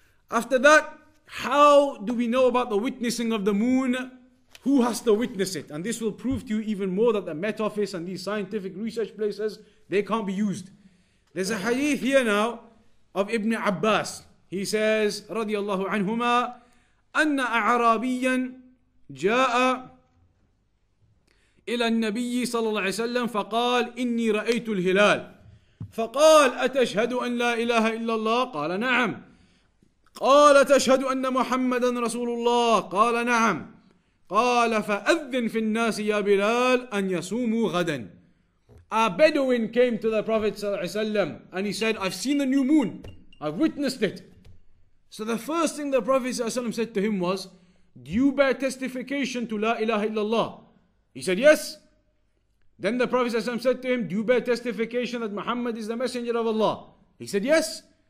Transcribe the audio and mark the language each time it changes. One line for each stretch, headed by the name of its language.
English: After that, how do we know about the witnessing of the moon? Who has to witness it? And this will prove to you even more that the Met Office and these scientific research places, they can't be used. There's a hadith here now of Ibn Abbas. He says,
Arabic: رضي الله عنهما, أن أعرابيا جاء إلى النبي صلى الله عليه وسلم فقال إني رأيت الهلال فقال أتشهد أن لا إله إلا الله قال نعم قال تشهد أن محمدا رسول الله قال نعم قال فأذن في الناس يا بلال أن يصوموا غدا.
English: A Bedouin came to the Prophet ﷺ and he said, I've seen the new moon, I've witnessed it. So the first thing the Prophet ﷺ said to him was, do you bear testification to La ilaha illallah? He said yes. Then the Prophet ﷺ said to him, do you bear testification that Muhammad is the messenger of Allah? He said yes.